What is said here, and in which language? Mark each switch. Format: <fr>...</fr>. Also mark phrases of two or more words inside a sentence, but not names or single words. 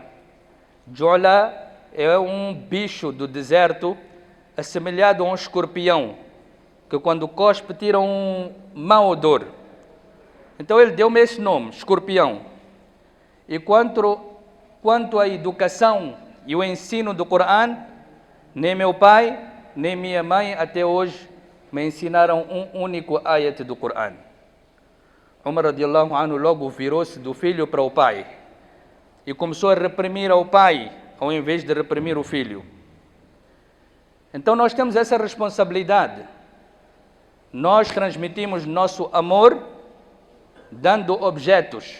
<pt>Ju'la é um bicho do deserto assemelhado a um escorpião, que quando cospe tira um mau odor. Então ele deu-me esse nome, escorpião. E quanto à educação e o ensino do Qur'an, nem meu pai, nem minha mãe até hoje me ensinaram um único ayat do Qur'an. Umar</pt> <ar>رضي الله عنه</ar> <pt>logo virou-se do filho para o pai e começou a reprimir ao pai, ao invés de reprimir o filho. Então nós temos essa responsabilidade. Nós transmitimos nosso amor dando objetos.</pt>